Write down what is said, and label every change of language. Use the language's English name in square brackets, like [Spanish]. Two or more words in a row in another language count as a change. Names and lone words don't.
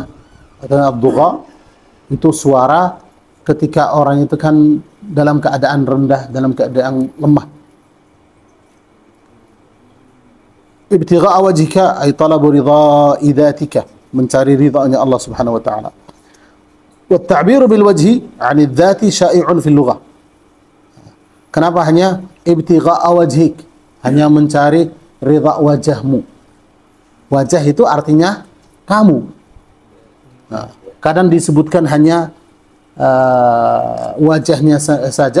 [Indonesian] Ad-dugha itu suara ketika orang itu kan dalam keadaan rendah, dalam keadaan lemah. [Arabic] ابتغاء وجهك أي طلب رضا ذاتك, [Indonesian] mencari ridhanya [Arabic] الله سبحانه وتعالى. والتعبير بالوجه عن الذات شائع في اللغة. [Indonesian] Kenapa hanya [Arabic] ابتغاء وجهك? [Indonesian] Hanya mencari ridha wajahmu. Wajah itu artinya kamu. Nah, kadang disebutkan hanya wajahnya saja.